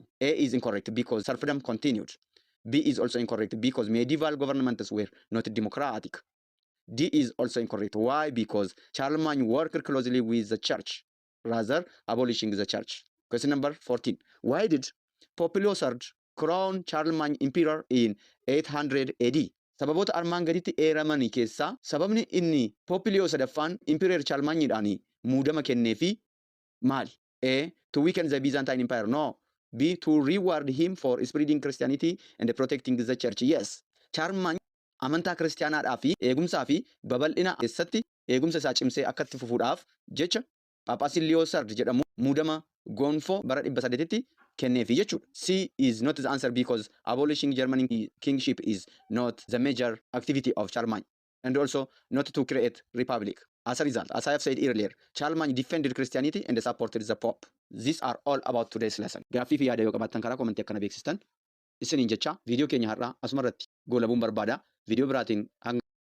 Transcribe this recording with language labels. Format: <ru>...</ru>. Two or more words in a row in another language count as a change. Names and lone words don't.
<en>A is incorrect because serfdom continued. B is also incorrect because medieval governments were not democratic. D is also incorrect. Why? Because Charlemagne worked closely with the church, rather abolishing the church. Question number 14. Why did Pope Leo crown Charlemagne emperor in 800 AD?</en> <om>Sababoota armaan gaditti eeramanii keessaa sababni inni Pope Leo sadaffaan Emperor Charlemagne'dhaan muudama kenneefi maali?</om> <en>A. To weaken the Byzantine Empire. No. B. To reward him for spreading Christianity and protecting the church. Yes.</en> <om>Charlemagne amantaa kiristaanaadhaa fi eegumsaa fi babal'ina keessatti eegumsa isaa cimsee akka itti fufuudhaaf jecha Phaaphaasiin Leo jedhamu muudama gonfoo bara 800tti kenneefi jechuudha.</om> <en>C is not the answer because abolishing German kingship is not the major activity of Charlemagne, and also not to create republic. As a result, as I have said earlier, Charlemagne defended Christianity and supported the Pope. These are all about today's lesson.</en> <om>Gaaffii fi yaada yoo qabaattan karaa komentii akkana beeksistan isiniin jecha viidiyoo keenya har'aa asumarratti goolabuun barbaada. Viidiyoo biraatiin hanga</om>